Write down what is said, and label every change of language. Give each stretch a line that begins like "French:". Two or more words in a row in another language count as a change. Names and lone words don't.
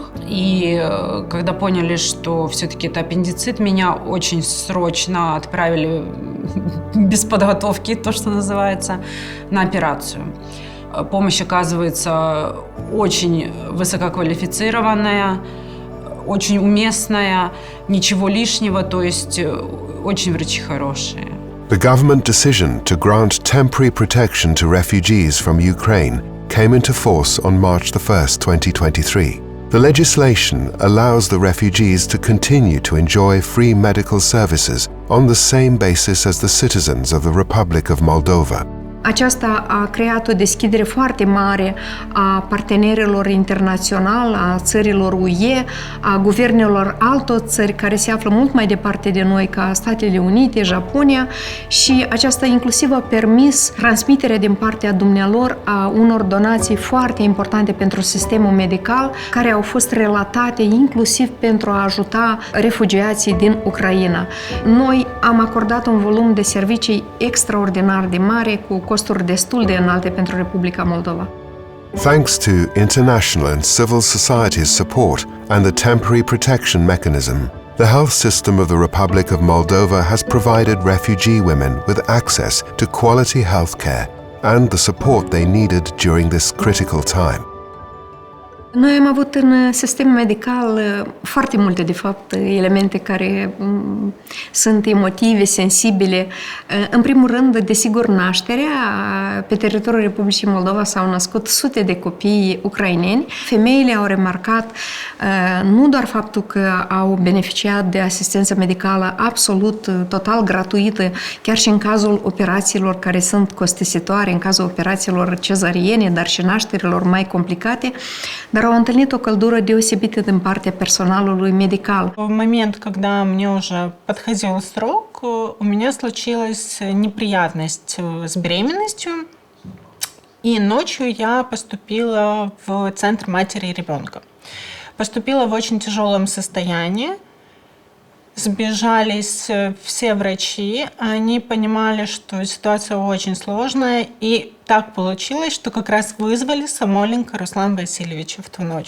Russian: И когда поняли, что все-таки это аппендицит, меня очень срочно отправили без подготовки, то, что называется, на операцию. Помощь оказывается очень высококвалифицированная, очень уместная, ничего лишнего, то есть очень врачи хорошие.
English: The government decision to grant temporary protection to refugees from Ukraine came into force on March 1st, 2023. The legislation allows the refugees to continue to enjoy free medical services on the same basis as the citizens of the Republic of Moldova.
Romanian: Aceasta a creat o deschidere foarte mare a partenerilor internaționali, a țărilor UE, a guvernelor altor țări care se află mult mai departe de noi, ca Statele Unite, Japonia, și aceasta inclusiv a permis transmiterea din partea dumnealor a unor donații foarte importante pentru sistemul medical, care au fost relatate inclusiv pentru a ajuta refugiații din Ucraina. Noi am acordat un volum de servicii extraordinar de mare, cu costuri destul de înalte pentru Republica Moldova.
English: Thanks to international and civil society's support and the temporary protection mechanism, the health system of the Republic of Moldova has provided refugee women with access to quality health care and the support they needed during this critical time.
Romanian: Noi am avut în sistemul medical foarte multe, de fapt, elemente care sunt emotive, sensibile. În primul rând, desigur, nașterea. Pe teritoriul Republicii Moldova s-au născut sute de copii ucraineni. Femeile au remarcat nu doar faptul că au beneficiat de asistență medicală absolut, total gratuită, chiar și în cazul operațiilor care sunt costisitoare, în cazul operațiilor cezariene, dar și nașterilor mai complicate, dar au întâlнit o căldură deosebită din partea personalului medical.
Russian: В момент, когда мне уже подходил срок, у меня случилась неприятность с беременностью, и ночью я поступила в Центр матери и ребенка. Поступила в очень тяжелом состоянии. Сбежались все врачи, они понимали, что ситуация очень сложная, и так получилось, что как раз вызвали Самойленко Руслана Васильевича в ту ночь.